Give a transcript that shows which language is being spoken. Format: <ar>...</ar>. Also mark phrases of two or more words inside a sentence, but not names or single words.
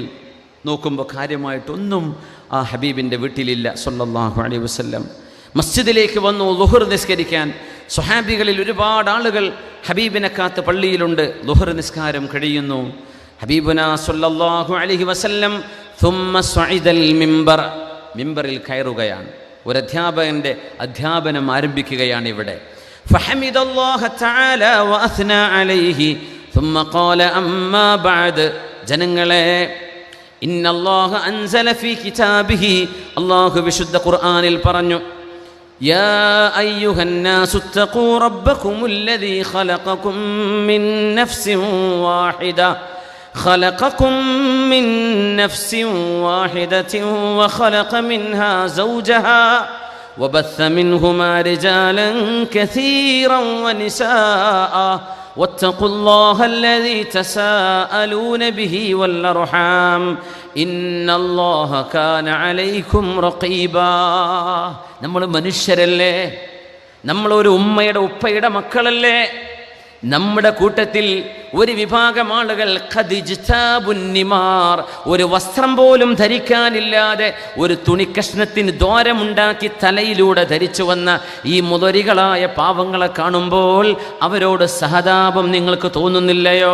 <ml>നോക്കുമ്പോൾ കാര്യമായിട്ടൊന്നും ആ ഹബീബിൻ്റെ വീട്ടിലില്ല</ml> <ar>صلى الله عليه وسلم.</ar> <ml>മസ്ജിദിലേക്ക് വന്നു ളുഹർ നിസ്കരിക്കാൻ. സ്വഹാബികളിൽ ഒരുപാട് ആളുകൾ ഹബീബിനെ കാത്ത് പള്ളിയിലുണ്ട്. ളുഹർ നിസ്കാരം കഴിയുന്നു.</ml> <ar>حبيبنا صلى الله عليه وسلم ثم صعد المنبر.</ar> <ml>മിമ്പറിൽ കയറുകയാണ്. ഒരു അധ്യാപകൻ്റെ അധ്യാപനം ആരംഭിക്കുകയാണ് ഇവിടെ.</ml> <ar>فحمد الله تعالى وأثنى عليه ثم قال أما بعد.</ar> <ml>ജനങ്ങളെ,</ml> <ar>إن الله أنزل في كتابه,</ar> <ml>അല്ലാഹു വിശുദ്ധ ഖുർആനിൽ പറഞ്ഞു, യാ</ml> <ar>أيها الناس اتقوا ربكم الذي خلقكم من نفس واحدة خلقكم من نفس واحدة وخلق منها زوجها وبث منهما رجالا كثيرا ونساء واتقوا الله الذي تساءلون به والأرحام إن الله كان عليكم رقيبا.</ar> <ml>നമ്മൾ മനുഷ്യരല്ലേ, നമ്മളൊരു ഉമ്മയുടെ ഉപ്പയുടെ മക്കളല്ലേ. നമ്മുടെ കൂട്ടത്തിൽ ഒരു വിഭാഗം ആളുകൾ ഖദിജ്താബുന്നിമാർ, ഒരു വസ്ത്രം പോലും ധരിക്കാനില്ലാതെ ഒരു തുണിക്കഷ്ണത്തിന് ദ്വാരമുണ്ടാക്കി തലയിലൂടെ ധരിച്ചു വന്ന ഈ മുതരികളായ പാവങ്ങളെ കാണുമ്പോൾ അവരോട് സഹതാപം നിങ്ങൾക്ക് തോന്നുന്നില്ലയോ?</ml>